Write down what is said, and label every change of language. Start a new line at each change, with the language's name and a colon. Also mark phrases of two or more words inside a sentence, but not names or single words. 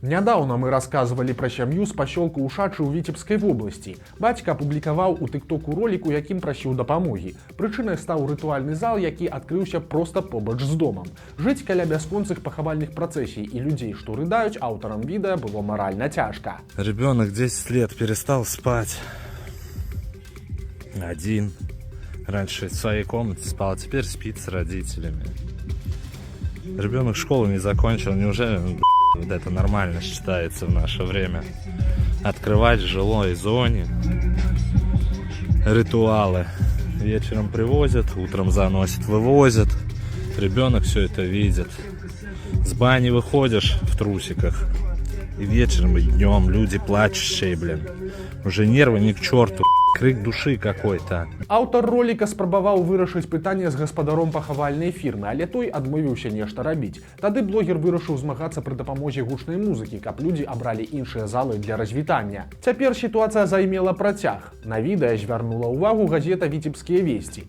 Belarusian: Нядаўна мы расказвалі пра сям'ю з пасёлку Ушачы ў Віцебскай вобласці. Бацька апублікаваў у тыктоку ролік, у якім прасіў дапамогі. Прычынай стаў рытуальны зал, які адкрыўся проста побач з домам. Жыць каля бясконцых пахавальных працэсій і людзей, што рыдаюць, аўтарам відэа было маральна цяжка.
Russian: Ребенок 10 лет перестал спать. Один. Раньше в своей комнате спал, а теперь спит с родителями. Ребенок школу не закончил. Неужели вот это нормально считается в наше время? Открывать в жилой зоне ритуалы. Вечером привозят, утром заносят, вывозят. Ребенок все это видит. С бани выходишь в трусиках. И вечером, и днем люди плачущие, блин. Уже нервы ни к черту. Крик души какой-то.
Belarusian: Аўтар роліка спрабаваў вырашыць пытанне з гаспадаром пахавальнай фірмы, але той адмовіўся нешта рабіць. Тады блогер вырашыў змагацца пры дапамозе гучнай музыкі, каб людзі абралі іншыя залы для развітання. Цяпер сітуацыя займела працяг. На відэа звярнула ўвагу газета «Віцебскія весці».